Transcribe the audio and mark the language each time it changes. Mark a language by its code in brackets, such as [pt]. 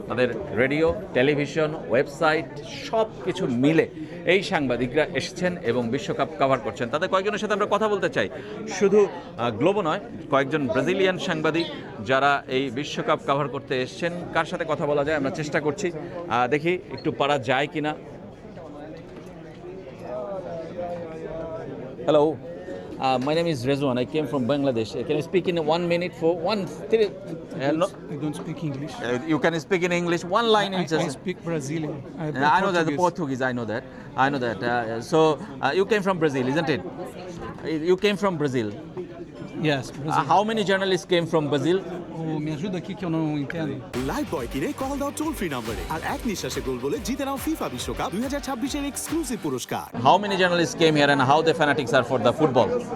[bn] তাদের radio, television, website সব কিছু মিলে এই সাংবাদিকরা এসেছেন এবং বিশ্বকাপ কভার করছেন। তাদের কয়েকজনের সাথে আমরা কথা বলতে চাই, শুধু গ্লোবো নয়, কয়েকজন ব্রাজিলিয়ান সাংবাদিক যারা এই বিশ্বকাপ কভার করতে এসেছেন। কার সাথে কথা বলা যায় আমরা চেষ্টা করছি, দেখি একটু পারা যায় কিনা। [en] Hello, my name is Rezwan. I came from Bangladesh. Can you speak in 1 minute for one? No, I don't speak English. You can speak in English. One line in I just. speak Brazilian. I know that the Portuguese. I know that. So you came from Brazil, isn't it? You came from Brazil. Yes, Brazil. How many journalists came from Brazil? [pt] Me ajuda aqui que eu não entendo. [bn] Live বয় কিনে call দাও toll free নম্বরে আর এক নিঃশ্বাসে গোল বলে জিতে নাও FIFA বিশ্বকাপ 2026 এর exclusive পুরস্কার। [en] How many journalists came here and how the fanatics are for the football?